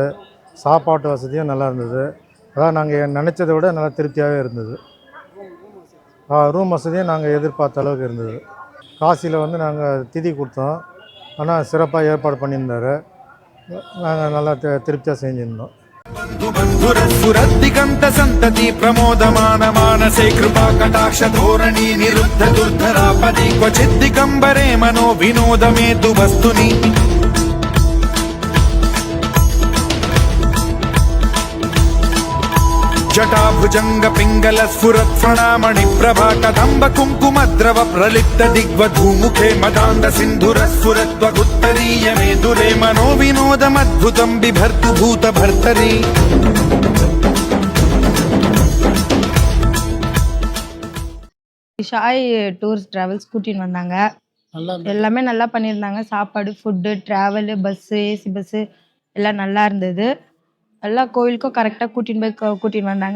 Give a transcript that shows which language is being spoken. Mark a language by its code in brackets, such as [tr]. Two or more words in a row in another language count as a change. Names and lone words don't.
[ta] சாப்பாட்டு வசதியும் நல்லா இருந்தது. அதான் நாங்கள் நினச்சதை விட நல்லா திருப்தியாகவே இருந்தது. ரூம் வசதியும் நாங்கள் எதிர்பார்த்த அளவுக்கு இருந்தது. காசியில் வந்து நாங்கள் திதி கொடுத்தோம். ஆனால் சிறப்பாக ஏற்பாடு பண்ணியிருந்தார். நாங்கள் நல்லா திருப்தியாக செஞ்சுருந்தோம். [sa] సురద్దిగంత సంతతి ప్రమోదమాన మానసే కృపా కటాక్ష ధోరణి నిరుద్ధ దుర్ధరాపది క్వచిద్దిగంబరే మనో వినోదమేతు వస్తుని జటాభుజంగ పింగళ స్ఫురత్ ప్రణామణి ప్రభా కదంబ కుంకుమ ద్రవ ప్రలిప్త దిగ్వధూముఖే మదాంద సింధుర స్ఫురత్వగుత్తరీయ మేదురే మనో వినోదమద్భుతం బిభర్తు భూత భర్తరి. [ta] ஷாய் டூர்ஸ் ட்ராவல்ஸ் கூட்டின்னு வந்தாங்க. எல்லாமே நல்லா பண்ணியிருந்தாங்க. சாப்பாடு, ஃபுட்டு, ட்ராவலு, பஸ்ஸு, [en] AC bus [ta] எல்லாம் நல்லா இருந்தது. எல்லா கோயிலுக்கும் கரெக்டாக கூட்டின்னு வந்தாங்க.